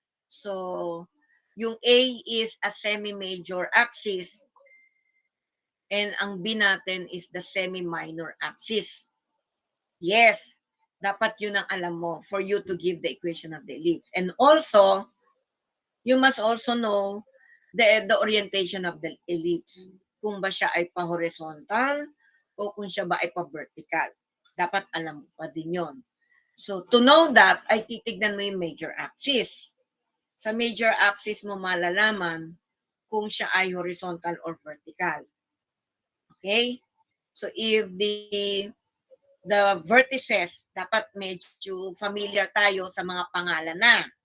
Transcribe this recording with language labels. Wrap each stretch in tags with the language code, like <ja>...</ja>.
<en>So, yung A is a semi-major axis and ang B natin is the semi-minor axis. Yes,</en> <tl>dapat yun ang alam mo</tl> <en>for you to give the equation of the ellipse. And also, you must also know the orientation of the ellipse.</en> <tl>Kung ba siya ay pa-horizontal o kung siya ba ay pa-vertical. Dapat alam mo pa din yun. So, to know that, ay titignan mo yung major axis. Sa major axis mo malalaman kung siya ay horizontal or vertical. Okay? So, if the vertices, dapat medyo familiar tayo sa mga pangalan na.</tl>